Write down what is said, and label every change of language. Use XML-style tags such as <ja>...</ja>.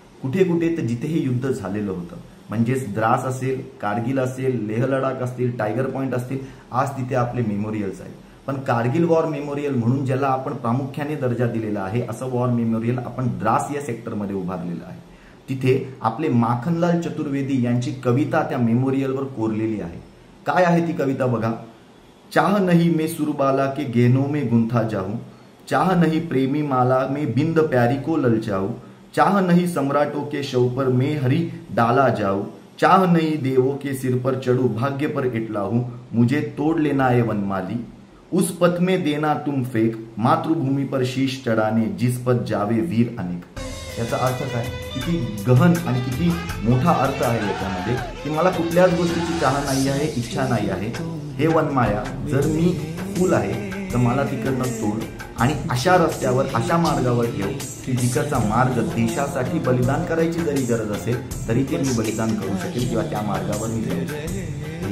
<mr>कुठे कुठे तर जिथे हे युद्ध झालेलं होतं, म्हणजेच द्रास असेल, कारगिल असेल, लेह लडाख असतील, टायगर पॉइंट असतील, आज तिथे आपले मेमोरियल्स आहेत। पण कारगिल वॉर मेमोरियल म्हणून ज्याला आपण प्रामुख्याने दर्जा दिलेला आहे, असं वॉर मेमोरियल आपण द्रास या सेक्टरमध्ये उभारलेलं आहे। तिथे आपले माखनलाल चतुर्वेदी यांची कविता त्या मेमोरियलवर कोरलेली आहे। काय आहे ती कविता बघा।</mr> <hi>चाह नहीं मैं सुरबाला के गहनों में गुंथा जाऊं, चाह नहीं प्रेमी माला में बिंद प्यारी को ललचाऊं, चाह नहीं सम्राटों के शव पर मैं हरी डाला जाऊं, चाह नहीं देवों के सिर पर चढ़ूं भाग्य पर इटला हूं, मुझे तोड़ लेना है वनमाली, उस पथ में देना तुम फेंक, मातृभूमि पर शीश चढ़ाने जिस पथ जावे वीर अनेक।</hi> <mr>याचा अर्थ काय? किती गहन आणि किती मोठा अर्थ आहे याच्यामध्ये की मला कुठल्याच गोष्टीची चाह नाही आहे, इच्छा नाही आहे। हे वनमाया, जर मी फूल आहे तर मला तिकडनं तोड आणि अशा रस्त्यावर, अशा मार्गावर ठेव की जिकडचा मार्ग देशासाठी बलिदान करायची जरी गरज असेल तरी ते मी बलिदान करू शकेल किंवा त्या मार्गावर मी जाऊ शकेल।</mr>